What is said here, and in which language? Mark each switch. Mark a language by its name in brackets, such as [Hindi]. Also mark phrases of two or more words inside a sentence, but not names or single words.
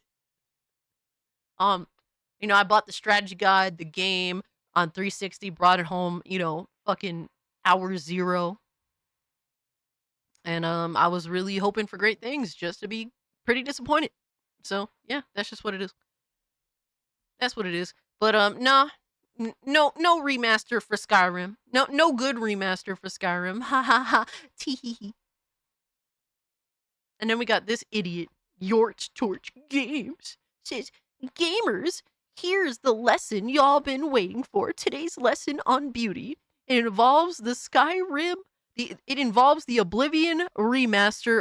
[English] You know, I bought the strategy guide, the game on 360, brought it home, you know, fucking hour 0. And I was really hoping for great things, just to be pretty disappointed. So yeah, that's just what it is. That's what it is. But nah, no remaster for Skyrim. No good remaster for Skyrim. Ha ha ha. Tee hee hee. And then we got this idiot, Yorch Torch Games, says, gamers, here's the lesson y'all been waiting for. Today's lesson on beauty. It involves the Skyrim. It involves the Oblivion Remaster.